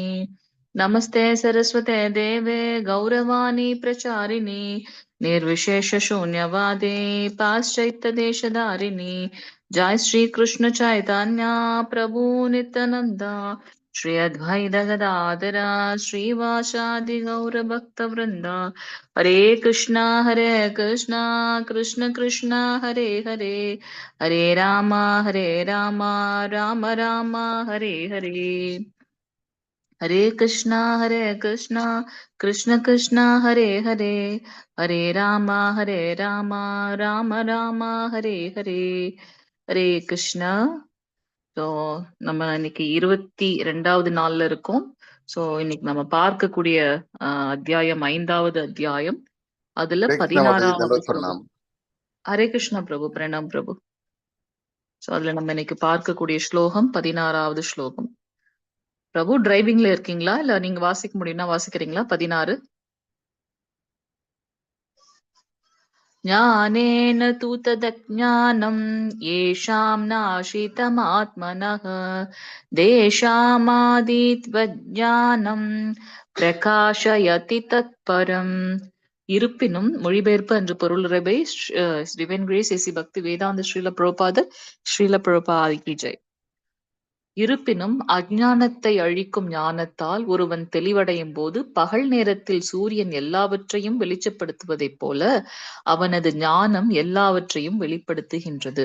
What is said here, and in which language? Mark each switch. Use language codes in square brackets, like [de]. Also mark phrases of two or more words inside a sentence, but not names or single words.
[sa] नमस्ते सरस्वते देवे गौरवाणी प्रचारिणि निर्विशेष शून्यवादे पाश्चात्यदेशधारिणि. जय श्री कृष्ण चैतन्य प्रभु नित्यानंदा श्री अद्वैत गदाधर श्रीवासादि गौर भक्त वृंदा. हरे कृष्णा कृष्ण कृष्णा हरे हरे हरे राम राम राम हरे हरे. हरे कृष्णा कृष्ण कृष्ण हरे हरे हरे राम राम राम हरे हरे. हरे कृष्णा. [ta] ஸோ நம்ம இன்னைக்கு 22வது நாள்ல இருக்கோம். ஸோ இன்னைக்கு நம்ம பார்க்கக்கூடிய அத்தியாயம் 5வது அத்தியாயம். அதுல [hi] हरे कृष्णा माता जी, [ta] 16வது दंडवत ஸ்லோகம். प्रणाम। ஹரே கிருஷ்ணா பிரபு, பிரணாம் பிரபு. ஸோ அதுல நம்ம இன்னைக்கு பார்க்கக்கூடிய ஸ்லோகம் 16வது ஸ்லோகம். பிரபு டிரைவிங்ல இருக்கீங்களா இல்ல நீங்க வாசிக்க முடியும்னா வாசிக்கிறீங்களா? 16. [sa] ज्ञानेन तु तदज्ञानं येषां नाशितमात्मनः तेषामादित्यवज्ज्ञानं प्रकाशयति तत्परम्. [ta] இருப்பினும் மொழிபெயர்ப்பு என்று பொருளுரை [en] Divine Grace [ta] ஏசி பக்தி வேதாந்த ஸ்ரீல பிரபுபாத் [hi] की जय. [ta] இருப்பினும் அஞ்ஞானத்தை அழிக்கும் ஞானத்தால் ஒருவன் தெளிவடையும் போது பகல் நேரத்தில் சூரியன் எல்லாவற்றையும் வெளிச்சப்படுத்துவதைப் போல அவனது ஞானம் எல்லாவற்றையும் வெளிப்படுத்துகின்றது.